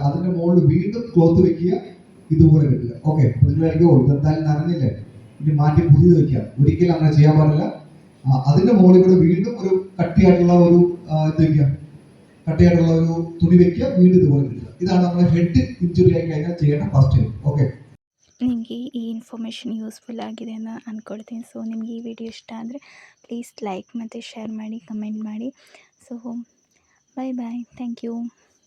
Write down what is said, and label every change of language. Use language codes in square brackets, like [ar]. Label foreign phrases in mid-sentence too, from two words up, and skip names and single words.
[ml] അതിന്റെ മുകളിൽ വീണ്ടും ക്ലോത്ത് വെക്കുക, ഇതുപോലെ കെട്ടുക. ഓക്കെ, നിങ്ങൾ ഇതെന്തായാലും നനഞ്ഞില്ലേ, ഇനി മാറ്റി പുതിയത് വെക്കുക. ഒരിക്കലും അങ്ങനെ ചെയ്യാൻ പാടില്ല. അതിന്റെ മുകളിൽ കൂടെ വീണ്ടും ഒരു കട്ടിയായിട്ടുള്ള ഒരു ഇത് വെക്കുക, കട്ടിയായിട്ടുള്ള ഒരു തുണി വെക്കുക, വീണ്ടും ഇതുപോലെ കെട്ടുക. ഇതാണ് നമ്മുടെ [en] head injury [ml] ആയി കഴിഞ്ഞാൽ ചെയ്യേണ്ട [en] first aid. [kn] ಓಕೆ, ನಿಮಗೆ ಈ [en] information useful [kn] ಆಗಿದೆ ಅಂತ ಅಂದ್ಕೊಳ್ತೀನಿ. ಸೊ ನಿಮಗೆ ಈ ವಿಡಿಯೋ ಇಷ್ಟ ಆದರೆ [en] please like [kn] ಮತ್ತು ಶೇರ್ ಮಾಡಿ, ಕಮೆಂಟ್ ಮಾಡಿ. [en] So bye bye, thank you.